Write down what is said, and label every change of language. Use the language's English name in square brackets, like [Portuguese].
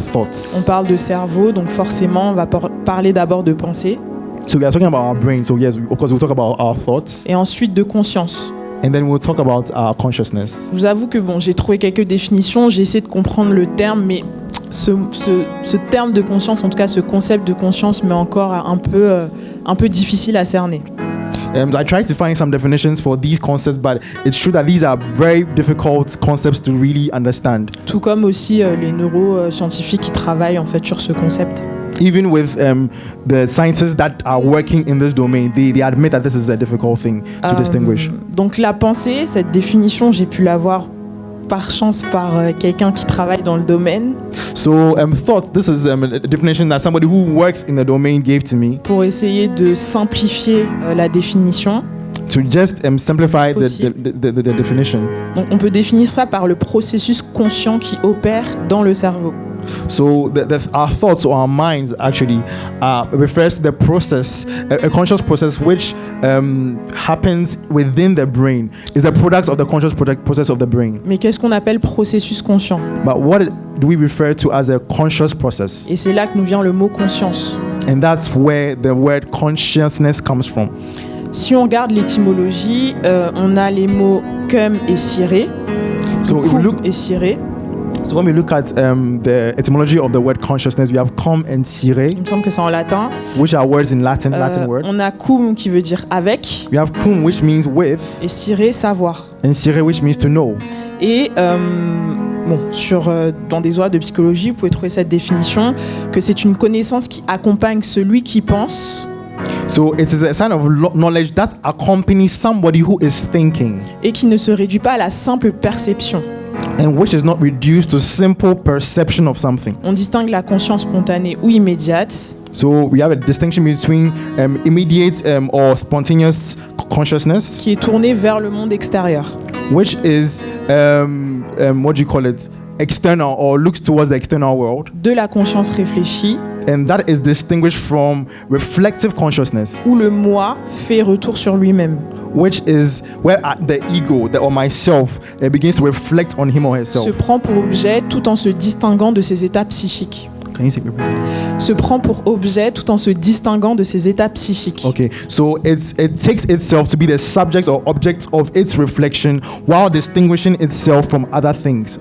[French] On [English] thoughts. [French] parle de cerveau, donc forcément, on va parler d'abord de pensée, [English] So we are talking about our brain. So yes, of course, we'll talk about our thoughts, [French] et ensuite de conscience. [English] and then we'll talk about our consciousness. [French] Je vous avoue que bon, j'ai trouvé quelques définitions, j'ai essayé de comprendre le terme, mais ce terme de conscience, en tout cas ce concept de conscience, m'est encore un peu difficile à cerner. [English] I tried to find some definitions for these concepts, but it's true that these are very difficult concepts to really understand. [French] Tout comme aussi les neuroscientifiques qui travaillent en fait sur ce concept. [English] Even with the scientists that are working in this domain, they admit that this is a difficult thing to distinguish. [French] Donc la pensée, cette définition, j'ai pu l'avoir par chance par quelqu'un qui travaille dans le domaine [English] So thought, this is a definition that somebody who works in the domain gave to me [French] pour essayer de simplifier la définition. [English] to just simplify [French] Possible. [English] the definition. [French] Donc on peut définir ça par le processus conscient qui opère dans le cerveau. [English] So our thoughts or our minds actually refers to the process, a conscious process which happens within the brain. Is a product of the conscious process of the brain. [French] Mais qu'est-ce qu'on appelle processus conscient? [English] But what do we refer to as a conscious process? [French] Et c'est là que nous vient le mot conscience. [English] And that's where the word consciousness comes from. [French] Si on regarde l'étymologie, on a les mots cum et ciré. [English] So if we [French] Cum [English] look, [French] et ciré. [English] so when we look at the etymology of the word consciousness, we have cum and sire, [French] Il me semble que c'est en latin. [English] which are words in Latin words. [French] On a cum qui veut dire avec [English] We have cum, which means with, [French] et ciré savoir. [English] and sire, which means to know. [French] Et bon, dans des oies de psychologie, vous pouvez trouver cette définition que c'est une connaissance qui accompagne celui qui pense [English] So it is a sign of knowledge that accompanies somebody who is thinking, [French] et qui ne se réduit pas à la simple perception. [English] and which is not reduced to simple perception of something. [French] On distingue la conscience spontanée ou immédiate, [English] So we have a distinction between immediate or spontaneous consciousness, [French] qui est tournée vers le monde extérieur, [English] which is what do you call it, external, or looks towards the external world, [French] de la conscience réfléchie, [English] and that is distinguished from reflective consciousness, [French] où le moi fait retour sur lui-même. [English] which is where the ego, or myself, begins to reflect on him or herself. [French] Se prend pour objet tout en se distinguant de ses états psychiques. [English] Can you take repeat? [French] Se prend pour objet tout en se distinguant de ses états psychiques. [English] Okay, so it takes itself to be the subject or object of its reflection while distinguishing itself from other things.